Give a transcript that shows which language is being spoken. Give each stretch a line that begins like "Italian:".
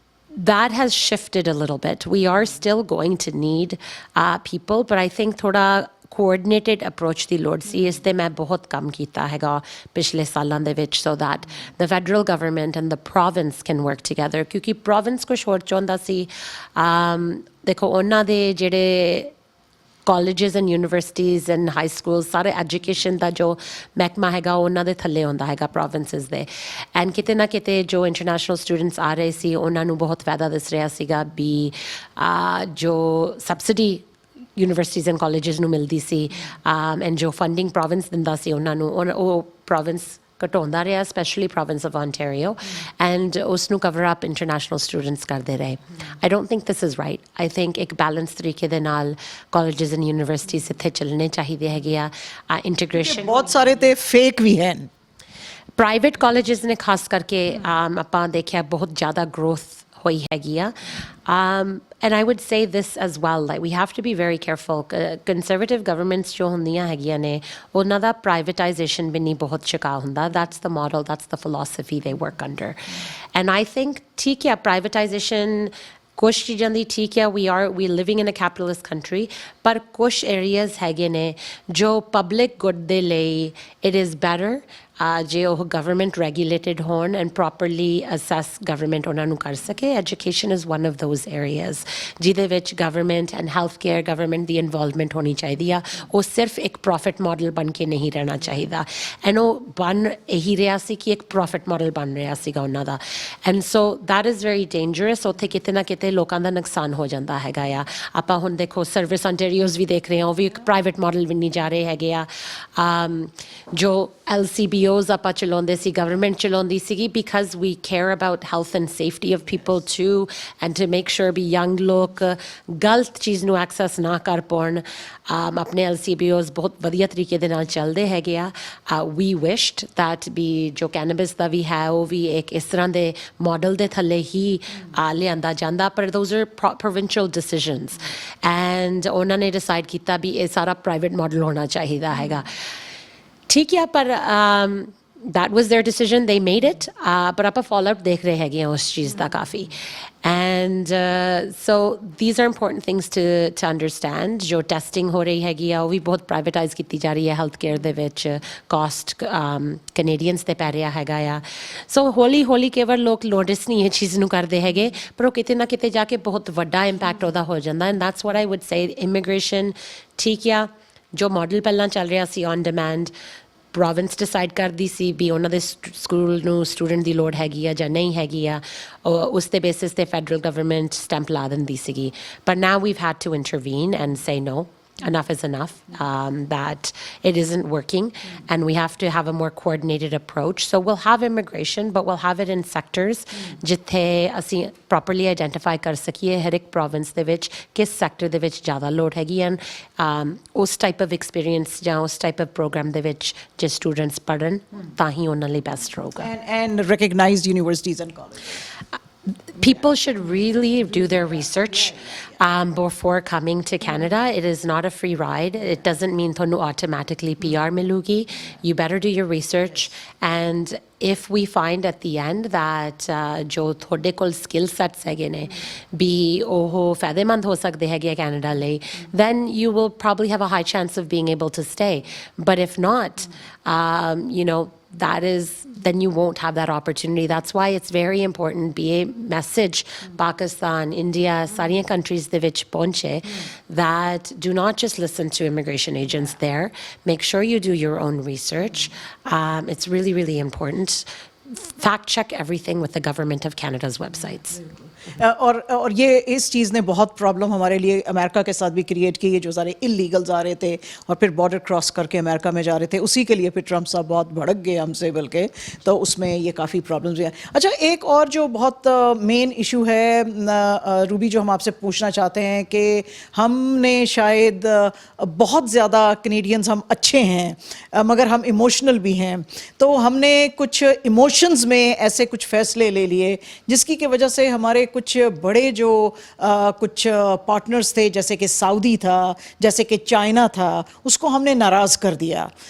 English: That has shifted a little bit. We are still going to need people, but I think
Punjabi: ਥੋੜਾ
English: coordinated approach
Punjabi: ਦੀ ਲੋੜ ਸੀ. ਇਸ ਤੇ ਮੈਂ ਬਹੁਤ ਕੰਮ ਕੀਤਾ ਹੈਗਾ ਪਿਛਲੇ ਸਾਲਾਂ ਦੇ ਵਿੱਚ,
English: so that the federal government and the province can work together,
Punjabi: ਕਿਉਂਕਿ province ਕੁਛ ਹੋਰ ਚਾਹੁੰਦਾ ਸੀ. ਦੇਖੋ, ਉਹਨਾਂ ਦੇ ਜਿਹੜੇ
English: colleges and universities and high schools,
Punjabi: ਸਾਰੇ education ਦਾ ਜੋ ਮਹਿਕਮਾ ਹੈਗਾ ਉਹਨਾਂ ਦੇ ਥੱਲੇ ਆਉਂਦਾ ਹੈਗਾ provinces ਦੇ, and ਕਿਤੇ ਨਾ ਕਿਤੇ ਜੋ international students ਆ ਰਹੇ ਸੀ ਉਹਨਾਂ ਨੂੰ ਬਹੁਤ ਫਾਇਦਾ ਦਿਸ ਰਿਹਾ ਸੀਗਾ ਵੀ ਜੋ subsidy universities and colleges ਨੂੰ ਮਿਲਦੀ ਸੀ, and ਜੋ funding province ਦਿੰਦਾ ਸੀ ਉਹਨਾਂ ਨੂੰ, ਉਹ province ਘਟਾਉਂਦਾ ਰਿਹਾ,
English: especially province of Ontario,
Punjabi: and ਉਸ ਨੂੰ cover up international students ਕਰਦੇ ਰਹੇ.
English: I don't think this is right. I think
Punjabi: ਇੱਕ balanced ਤਰੀਕੇ ਦੇ ਨਾਲ colleges and universities ਇੱਥੇ ਚੱਲਣੇ ਚਾਹੀਦੇ ਹੈਗੇ ਆ.
English: Integration
Punjabi: ਬਹੁਤ ਸਾਰੇ ਤੇ fake ਵੀ ਹਨ. ਪ੍ਰਾਈਵੇਟ ਕਾਲਜਸ ਨੇ ਖਾਸ ਕਰਕੇ ਆਪਾਂ ਦੇਖਿਆ ਬਹੁਤ ਜ਼ਿਆਦਾ growth ਹੋਈ ਹੈਗੀ ਆ.
English: And I would say this as well, like we have to be very careful.
Punjabi: Conservative governments ਜੋ ਹੁੰਦੀਆਂ ਹੈਗੀਆਂ ਨੇ ਉਹਨਾਂ ਦਾ privatization ਵੀ ਨਹੀਂ ਬਹੁਤ ਚੁਕਾ ਹੁੰਦਾ.
English: That's the model, that's the philosophy they work under. And I think ਠੀਕ ਹੈ privatization
Punjabi: ਕੁਛ ਚੀਜ਼ਾਂ ਦੀ ਠੀਕ ਹੈ,
English: we living in a capitalist country, ਪਰ ਕੁਛ areas ਹੈਗੇ ਨੇ ਜੋ public good ਦੇ ਲਈ it is better ਜੇ ਉਹ government regulated ਹੋਣ and properly assess government
Punjabi: ਉਹਨਾਂ ਨੂੰ ਕਰ ਸਕੇ.
English: Education is one of those areas
Punjabi: ਜਿਹਦੇ ਵਿੱਚ
English: government and healthcare, government ਦੀ involvement
Punjabi: ਹੋਣੀ ਚਾਹੀਦੀ ਆ. ਉਹ ਸਿਰਫ ਇੱਕ profit model ਬਣ ਕੇ ਨਹੀਂ ਰਹਿਣਾ ਚਾਹੀਦਾ, and ਉਹ ਬਣ ਇਹੀ ਰਿਹਾ ਸੀ ਕਿ ਇੱਕ profit model ਬਣ ਰਿਹਾ ਸੀਗਾ ਉਹਨਾਂ ਦਾ,
English: and so that is very dangerous.
Punjabi: ਉੱਥੇ ਕਿਤੇ ਨਾ ਕਿਤੇ ਲੋਕਾਂ ਦਾ ਨੁਕਸਾਨ ਹੋ ਜਾਂਦਾ ਹੈਗਾ ਆ. ਆਪਾਂ ਹੁਣ ਦੇਖੋ ਸਰਵਿਸ ontario's ਵੀ ਦੇਖ ਰਹੇ ਹਾਂ, ਉਹ ਵੀ ਇੱਕ ਪ੍ਰਾਈਵੇਟ ਮਾਡਲ ਵੀ ਨਹੀਂ ਜਾ ਰਹੇ ਹੈਗੇ ਆ. ਜੋ LCBOs ਆਪਾਂ ਚਲਾਉਂਦੇ ਸੀ, ਗਵਰਨਮੈਂਟ ਚਲਾਉਂਦੀ ਸੀਗੀ,
English: because we care about health and safety of people too,
Punjabi: and to make sure we young ਲੋਕ ਗਲਤ ਚੀਜ਼ ਨੂੰ ਐਕਸੈਸ ਨਾ ਕਰ ਪਾਉਣ. ਆਪਣੇ LCBOs ਬਹੁਤ ਵਧੀਆ ਤਰੀਕੇ ਦੇ ਨਾਲ ਚੱਲਦੇ ਹੈਗੇ ਆ.
English: We wished that
Punjabi: ਵੀ ਜੋ cannabis ਦਾ ਵੀ ਹੈ ਉਹ ਵੀ ਇੱਕ ਇਸ ਤਰ੍ਹਾਂ ਦੇ ਮਾਡਲ ਦੇ ਥੱਲੇ ਹੀ ਲਿਆਂਦਾ ਜਾਂਦਾ, ਪਰ
English: those are provincial decisions,
Punjabi: and ਉਹਨਾਂ ਨੇ ਡਿਸਾਈਡ ਕੀਤਾ ਵੀ ਇਹ ਸਾਰਾ ਪ੍ਰਾਈਵੇਟ ਮਾਡਲ ਹੋਣਾ ਚਾਹੀਦਾ ਹੈਗਾ. ਠੀਕ ਹੈ, ਪਰ
English: that was their decision, they made it,
Punjabi: ਪਰ ਆਪਾਂ ਫਾਲੋਅਪ ਦੇਖ ਰਹੇ ਹੈਗੇ ਹਾਂ ਉਸ ਚੀਜ਼ ਦਾ ਕਾਫੀ.
English: And so these are important things to understand.
Punjabi: ਜੋ ਟੈਸਟਿੰਗ ਹੋ ਰਹੀ ਹੈਗੀ ਆ ਉਹ ਵੀ ਬਹੁਤ ਪ੍ਰਾਈਵੇਟਾਈਜ਼ ਕੀਤੀ ਜਾ ਰਹੀ ਹੈ ਹੈਲਥ ਕੇਅਰ ਦੇ ਵਿੱਚ, ਕਾਸਟ ਕੈਨੇਡੀਅਨਸ 'ਤੇ ਪੈ ਰਿਹਾ ਹੈਗਾ ਆ. ਸੋ ਹੌਲੀ ਹੌਲੀ ਕੇਵਲ ਲੋਕ ਨੋਟਿਸ ਨਹੀਂ ਇਹ ਚੀਜ਼ ਨੂੰ ਕਰਦੇ ਹੈਗੇ, ਪਰ ਉਹ ਕਿਤੇ ਨਾ ਕਿਤੇ ਜਾ ਕੇ ਬਹੁਤ ਵੱਡਾ ਇੰਪੈਕਟ ਉਹਦਾ ਹੋ ਜਾਂਦਾ.
English: And that's what I would say.
Punjabi: Immigration ਠੀਕ ਆ, ਜੋ ਮਾਡਲ ਪਹਿਲਾਂ ਚੱਲ ਰਿਹਾ ਸੀ ਔਨ ਡਿਮਾਂਡ, ਪ੍ਰੋਵਿੰਸ ਡਿਸਾਈਡ ਕਰਦੀ ਸੀ ਵੀ ਉਹਨਾਂ ਦੇ ਸਕੂਲ ਨੂੰ ਸਟੂਡੈਂਟ ਦੀ ਲੋੜ ਹੈਗੀ ਆ ਜਾਂ ਨਹੀਂ ਹੈਗੀ ਆ, ਉਸ ਦੇ ਬੇਸਿਸ 'ਤੇ ਫੈਡਰਲ ਗਵਰਨਮੈਂਟ ਸਟੈਂਪ ਲਾ ਦਿੰਦੀ ਸੀਗੀ.
English: ਪਰ now we've had to intervene and say no, enough is enough, that it isn't working, and we have to have a more coordinated approach. So we'll have immigration, but we'll have it in sectors
Punjabi: ਜਿੱਥੇ ਅਸੀਂ properly identify ਕਰ ਸਕੀਏ ਹਰ ਇੱਕ province ਦੇ ਵਿੱਚ ਕਿਸ sector ਦੇ ਵਿੱਚ ਜ਼ਿਆਦਾ ਲੋੜ ਹੈਗੀ, and ਉਸ type of experience ਜਾਂ ਉਸ type of program ਦੇ ਵਿੱਚ ਜੇ students ਪੜ੍ਹਨ ਤਾਂ ਹੀ ਉਹਨਾਂ ਲਈ best ਰਹੂਗਾ.
English: And recognized universities and colleges. People should really do their research before coming to Canada. It is not a free ride. It doesn't mean
Punjabi: thonu automatically PR milugi.
English: You better do your research. And if we find at the end that
Punjabi: jo thode kol skill sets ਹੈਗੇ ਨੇ ਵੀ ਉਹ ਫਾਇਦੇਮੰਦ ਹੋ ਸਕਦੇ ਹੈਗੇ Canada ਲਈ,
English: then you will probably have a high chance of being able to stay. But if not, you know, then you won't have that opportunity. That's why it's very important be a message Pakistan, India,
Punjabi: ਸਾਰੀਆਂ countries ਦੇ ਵਿੱਚ ਪਹੁੰਚੇ
English: that do not just listen to immigration agents there. Make sure you do your own research. It's really, really important. Fact check everything with the Government of Canada's websites.
Hindi: और ये इस चीज़ ने बहुत problem हमारे लिए अमेरिका के साथ भी क्रिएट की। ये जो सारे इलीगल्स आ रहे थे और फिर बॉर्डर क्रॉस करके अमेरिका में जा रहे थे, उसी के लिए फिर ट्रम्प साहब बहुत भड़क गए हमसे, बल्कि तो उसमें ये काफ़ी प्रॉब्लम्स भी हैं। अच्छा, एक और जो बहुत मेन इशू है रूबी, जो हम आपसे पूछना चाहते हैं कि हमने शायद बहुत ज़्यादा कनेडियंस हम अच्छे हैं मगर हम इमोशनल भी हैं, तो हमने कुछ इमोशंस में ऐसे कुछ फ़ैसले ले लिए जिसकी की वजह से हमारे कुछ बड़े जो कुछ पार्टनर्स थे, जैसे कि सऊदी था, जैसे कि चाइना था, उसको हमने नाराज़ कर दिया।